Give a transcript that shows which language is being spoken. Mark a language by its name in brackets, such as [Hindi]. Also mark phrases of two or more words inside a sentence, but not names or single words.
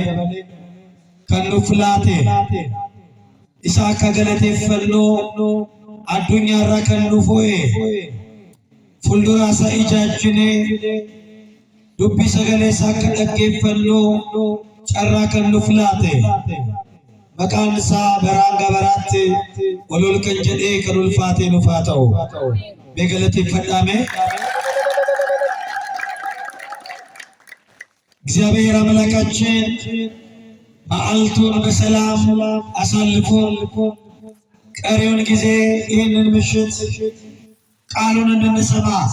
[Oromo] kan nu filaate isa akka galateeffannoo addunyaa irraa kan nu fo'e fuuldura isaa ijaajjinee dubbii sagalee isaa akka dhaggeeffannoo carraa kan nu filaate maqaan isaa baraan gabaraatti ol kan jedhee kan ulfaatee nuuf haa ta'u beegalateeffadhaame [Amharic] እግዚአብሔር አምላካችን በዓልቱን በሰላም አሳልፎ ቀሪውን ጊዜ ይህንን ምሽት ቃሉን እንድንሰማ